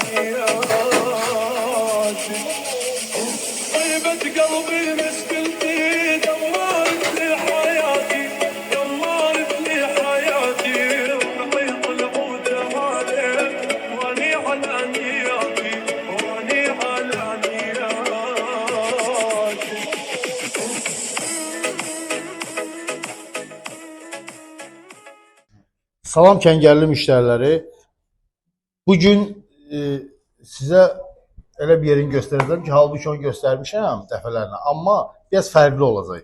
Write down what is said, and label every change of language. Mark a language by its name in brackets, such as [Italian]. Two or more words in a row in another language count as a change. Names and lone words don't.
[Arabic] نياتي طيبة قلبي مشكلتي دمرت لي حياتي دمرت لي حياتي وبعيط العود هذا واني على نياتي واني على نياتي. [Azerbaijani] Salam kəngərli müştəriləri. Bugün sizə elə bir yerini göstərəcəm ki, halbuki onu göstərmişəm dəfələrlə, amma biraz fərqli olacaq.